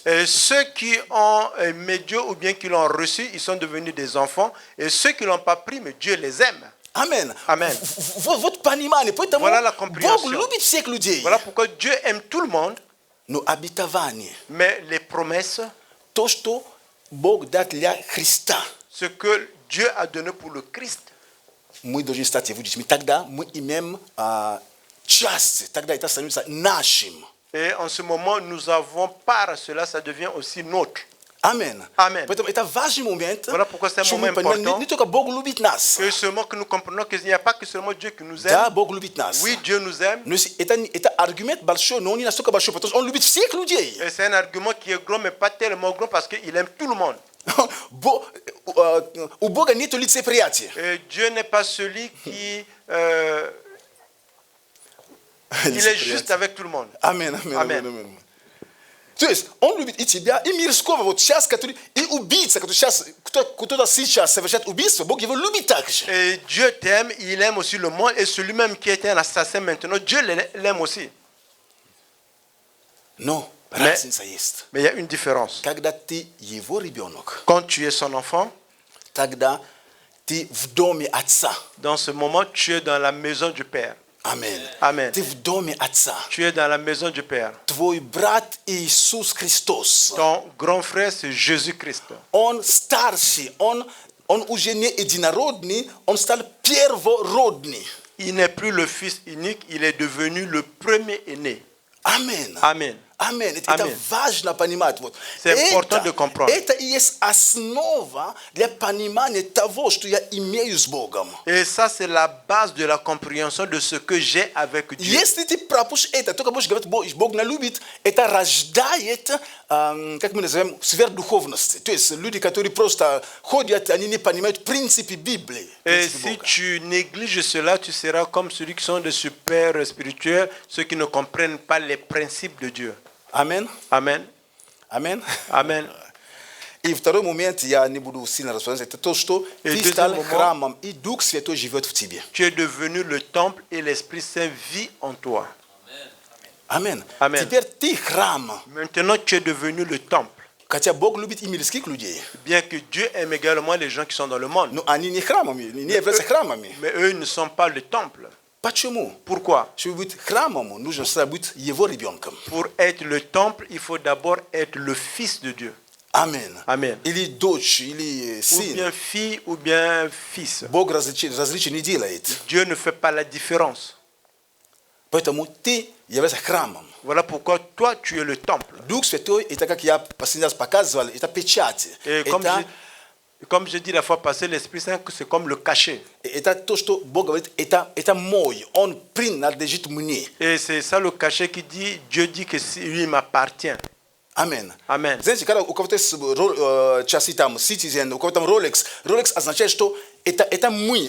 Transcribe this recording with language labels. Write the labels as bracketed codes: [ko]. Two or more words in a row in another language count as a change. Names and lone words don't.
[fr] Et ceux qui ont aimé Dieu ou bien qui l'ont reçu, ils sont devenus des enfants. Et ceux qui l'ont pas pris, mais Dieu les aime. Amen. Amen. [ru] Вот понимание. Поэтому [fr] voilà la compréhension. [ru] Бог любит всех людей. [fr] Voilà pourquoi Dieu aime tout le monde. [ru] Но обетование. [fr] Mais les promesses. [ru] То, что Бог дает для Христа. [fr] Ce que Dieu a donné pour le Christ. [ru] Мы должны стать его детьми. Тогда мы имеем часть. Тогда это становится нашим. [fr] Et en ce moment, nous avons part à cela, ça devient aussi nôtre. Amen. Amen. [ru] Поэтому это важный момент. [fr] Voilà pourquoi c'est un moment important. [ru] Не только Бог любит нас. [fr] Que seulement que nous comprenons qu'il n'y a pas que seulement Dieu qui nous aime. [ru] Да, Бог любит нас. [fr] Oui, Dieu nous aime. [ru] Но это аргумент большой, но он не настолько большой, потому что он любит всех людей. [fr] Et c'est un argument qui est gros, mais pas tellement gros parce qu'il aime tout le monde. [ru] У Бога нет лицеприятия. [fr] Dieu n'est pas celui qui il est juste avec tout le monde. Amen. [ru] То есть он любит и тебя, и мирского. Вот сейчас, который и убийца, который сейчас, кто-то сейчас совершает убийство, Бог его любит также. [fr] Et Dieu t'aime, il aime aussi le monde, et celui-même qui était un assassin maintenant, Dieu l'aime aussi. [ru] Но разница есть. [fr] Mais il y a une différence. [ru] Когда ты его ребенок, [fr] quand tu es son enfant, [ru] тогда ты в доме отца. [fr] Dans ce moment, tu es dans la maison du Père. Amen. Amen. [ru] Ты в доме отца. [fr] Tu es dans la maison du Père. [ru] Твой брат Иисус Христос. [fr] Ton grand frère, c'est Jésus-Christ. [ru] Он старший, он уже не единородный, он стал первородный. [fr] Il n'est plus le fils unique, il est devenu le premier-né. Amen. Amen. [ru] Amen. Это важно понимать. Вот. [fr] C'est important de comprendre. [ru] Это и есть основа для понимания того, что я имею с Богом. [fr] Et ça, c'est la base de la compréhension de ce que j'ai avec Dieu. [ru] Если ты пропустишь это, только будешь говорить, Бог не любит, это рождает, как мы называем, сверхдуховность. То есть люди, которые просто ходят, они не понимают принципы Библии. [fr] Et si tu négliges cela, tu seras comme ceux qui sont des super spirituels, ceux qui ne comprennent pas les principes de Dieu. Amen. Amen. Amen. Amen. [ru] И второй момент, я не буду сильно рассказывать, это то, что ты стал храмом, и Дух Святой живет в тебе. [fr] Tu es devenu le temple et l'Esprit Saint vit en toi. Amen. Amen. [ru] Теперь ты храм. [fr] Maintenant, tu es devenu le temple. [ru] Хотя Бог любит и мирских людей. [fr] Bien que Dieu aime également les gens qui sont dans le monde. [ru] Но они не храмами, не являются храмами. [fr] Mais eux ne sont pas le temple. [ru] Почему? [fr] Pourquoi? [ru] Чтобы быть храмом, нужно сначала быть его ребенком. [fr] Pour être le temple, il faut d'abord être le fils de Dieu. [ru] Амен. [fr] Amen. [ru] Или дочь, или [fr] Ou bien [ru] сын. [fr] fille, ou bien fils. [ru] Бог различия не делает. [fr] Dieu ne fait pas la différence. [ru] Поэтому ты являешься храмом. [fr] Voilà pourquoi toi, tu es le temple. [ru] Дух Святой, это, как я последний раз показывал, это печать. [fr] Et comme je dis la fois passée, l'Esprit Saint, c'est comme le cachet. [ru] Это то, что Бог говорит, это мой. Он принадлежит мне. [fr] Et c'est ça le cachet qui dit, Dieu dit que lui m'appartient. [ru] Амен. [fr] Amen. [ru] Знаете, когда у кого-то есть часы там, Citizen, у кого-то там Rolex означает, что это мы.